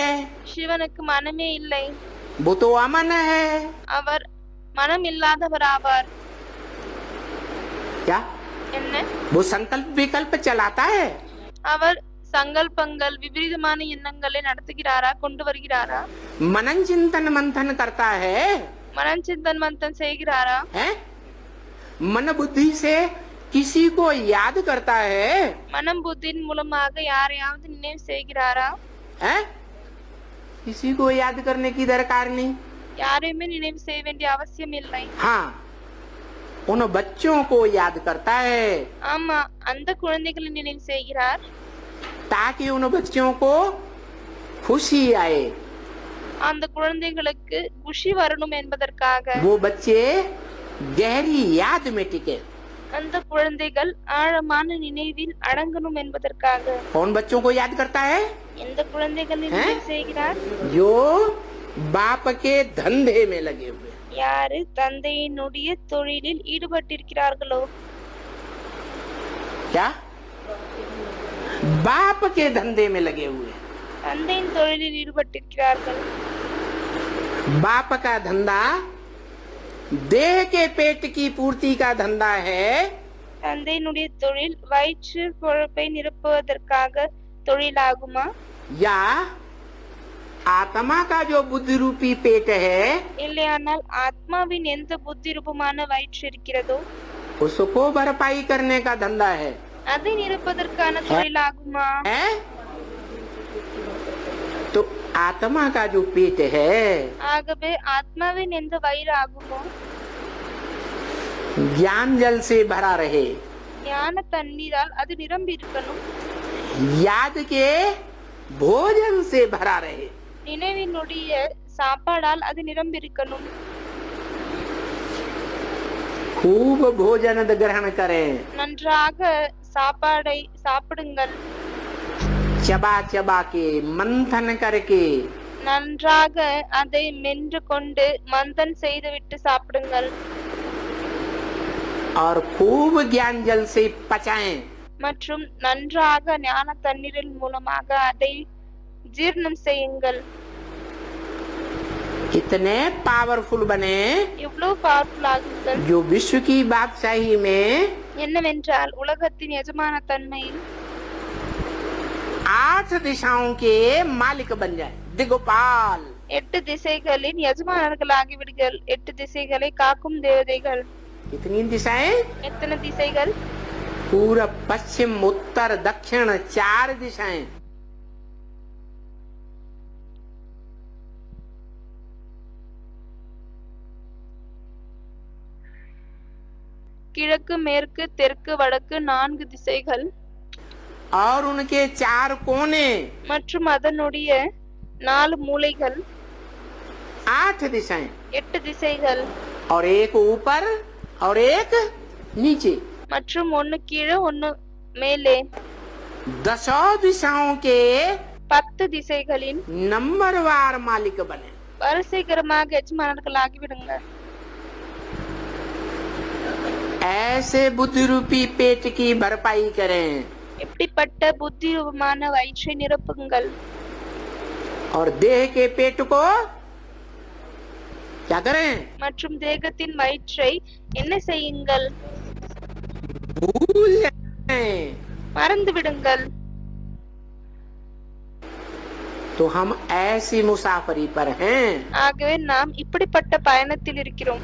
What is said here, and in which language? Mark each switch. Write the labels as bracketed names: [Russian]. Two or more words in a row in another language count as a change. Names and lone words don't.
[Tamil] சிவனுக்கு மனமே இல்லை, [Hindi] वो तो अमन है। [Tamil] அவர் மனம் இல்லாதவர் ஆவார். [Hindi] क्या [Tamil] என்ன? [Hindi] वो संकल्प विकल्प चलाता है? [Tamil] அவர் சங்கல்பங்கள் விபரீதமான எண்ணங்களை நடத்துகிறாரா, கொண்டு வருகிறாரா? [Hindi] मनन चिंतन मंथन करता है, मनन चिंतन मंथन [Tamil] செய்கிறாரா? [Hindi] है? मन बुद्धि से किसी को याद करता है, [Tamil] மனம் புத்தின் மூலமாக யாரையாவது நினைவு செய்கிறாரா? [Hindi] है? किसी को याद करने की दरकार नहीं। [Tamil] யாரையுமே நினைவு செய்ய வேண்டிய அவசியம் இல்லை. [Hindi] हाँ, उन बच्चों को याद करता है [Tamil] ஆமா, அந்த குழந்தைகளை நினைவு செய்கிறார், [Hindi] ताकि उन बच्चों को खुशी आए। [Tamil] அந்த குழந்தைகளுக்கு குஷி வரணும் என்பதற்காக. [Hindi] वो बच्चे गहरी याद में टिके। [Tamil] அந்த குழந்தைகள் ஆழமான நினைவில் அடங்கணும் என்பதற்காக. [Hindi] कौन बच्चों को याद करता है? [Tamil] எந்த குழந்தைகளை [Hindi] हैं? [Tamil] நினைவு செய்கிறார்? [Hindi] जो बाप के धंधे में लगे हुए। [Tamil] யாரு தந்தையினுடைய தொழிலில் ஈடுபட்டிருக்கிறார்களோ. [Hindi] क्या? बाप के धंधे में लगे हुए। [Tamil] தந்தையின் தொழிலில் ஈடுபட்டிருக்கிறார்கள். [Hindi] बाप का धंधा देह के पेट की पूर्ति का धंधा है, [Tamil] தந்தையினுடைய தொழில் வயிற்று பொழப்பை நிரப்புவதற்காக தொழிலாகுமா, [Hindi] या आत्मा का जो बुद्धि रूपी पेट है [Tamil] இல்லையானால் ஆத்மாவின் எந்த புத்தி ரூபமான வயிற்று இருக்கிறதோ [Hindi] उसको भरपाई करने का धंधा है, [Tamil] அதை நிரப்புவதற்கான தொழிலாகுமா? [Hindi] है? तो आत्मा का जो पेट है [Tamil] ஆகவே ஆத்மாவின் எந்த வயிறு ஆகுமோ [Hindi] ज्ञान जल से भरा रहे, [Tamil] ஞான தண்ணீரால் அது நிரம்பி இருக்கணும். [Hindi] याद के भोजन से भरा रहे। [Tamil] நினைவினுடைய சாப்பாடால் அது நிரம்பி இருக்கணும். [Hindi] खूब भोजन ग्रहण करें, [Tamil] நன்றாக சாப்பாடை சாப்பிடுங்கள். [Hindi] चबा चबा के मंथन करके, [Tamil] நன்றாக அதை மென்று கொண்டு மந்தன் செய்துவிட்டு சாப்பிடுங்கள். [Hindi] और खूब ज्ञान जल से पचाएं। [Tamil] மற்றும் நன்றாக ஞான தண்ணீரின் மூலமாக அதை ஜீரணம் செய்யுங்கள். [Hindi] इतने पावरफुल बने [Tamil] இவ்வளவு பவர்ஃபுல் ஆகுங்கள். [Hindi] जो विश्व की बादशाही में [Tamil] என்னவென்றால் உலகத்தின் எஜமான தன்மையில் [Hindi] 8 दिशाओं के मालिक बन जाए, दिगोपाल। [Tamil] 8 திசைகளின் எஜமானர்களாகி விடுங்கள். 8 திசைகளை காக்கும் தேவதைகள். [Hindi] कितनी दिशाएं? [Tamil] எத்தனை திசைகள்? [Hindi] पूरब पश्चिम उत्तर दक्षिण 4 दिशाएं। [Tamil] கிழக்கு மேற்கு தெற்கு வடக்கு 4 திசைகள் [Hindi] और उनके 4 कोने, [Tamil] மற்றும் அதனுடைய 4 மூலைகள் [Hindi] 8 दिशाएं, [Tamil] 8 திசைகள் [Hindi] और एक ऊपर और एक नीचे। [Tamil] மற்றும் ஒன்னு கீழே ஒன்னு மேலே [Hindi] 10 दिशाओं के [Tamil] 10 திசைகளின் [Hindi] नंबरवार मालिक बने। [Tamil] வரிசைகரமாக எஜமானர்களாகி விடுங்க. [Hindi] ऐसे बुद्धि रूपी पेट की भरपाई करें [Tamil] இப்படிப்பட்ட புத்தி ரூபமான வயிற்றை நிரப்புங்கள். [Hindi] और देह के पेट को क्या करें? [Tamil] மற்றும் தேகத்தின் வயிற்றை என்ன செய்யுங்கள்? [Hindi] भूल जाएं। [Tamil] மறந்து விடுங்கள். [Hindi] तो हम ऐसी मुसाफरी पर हैं [Tamil] ஆகவே நாம் இப்படிப்பட்ட பயணத்தில் இருக்கிறோம்.